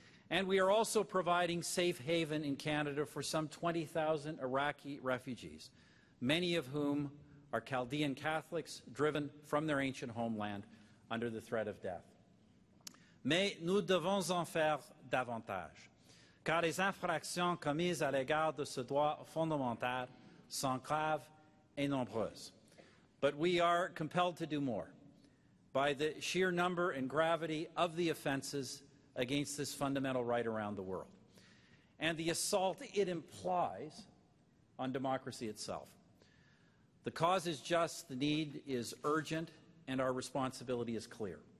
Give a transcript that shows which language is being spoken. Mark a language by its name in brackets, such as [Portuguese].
[English] And we are also providing safe haven in Canada for some 20,000 Iraqi refugees, many of whom are Chaldean Catholics driven from their ancient homeland under the threat of death. [French] Mais nous devons en faire davantage, car les infractions commises à l'égard de ce droit fondamental sont graves et nombreuses. [English] But we are compelled to do more by the sheer number and gravity of the offences against this fundamental right around the world, and the assault it implies on democracy itself. The cause is just, the need is urgent, and our responsibility is clear.